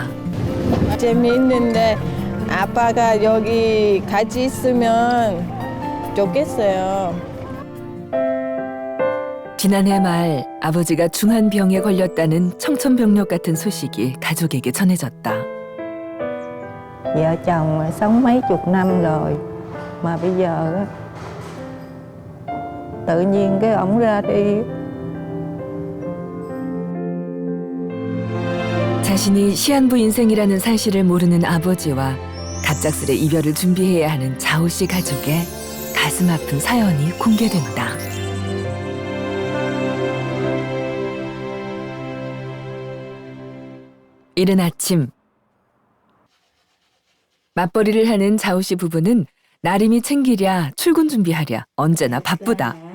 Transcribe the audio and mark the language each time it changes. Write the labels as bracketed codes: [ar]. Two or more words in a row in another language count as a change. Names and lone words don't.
[ko] 재미있는데 아빠가 여기 같이 있으면 좋겠어요. 지난해 말 아버지가 중한 병에 걸렸다는 청천벽력 같은 소식이 가족에게 전해졌다. [vi] Vợ chồng sống mấy chục năm rồi mà bây giờ á, tự nhiên cái ổng ra đi. [ko] 자신이 시한부 인생이라는 사실을 모르는 아버지와 갑작스레 이별을 준비해야 하는 자우 씨 가족의 가슴 아픈 사연이 공개된다. 이른 아침, 맞벌이를 하는 자우 씨 부부는 나림이 챙기랴 출근 준비하랴 언제나 바쁘다.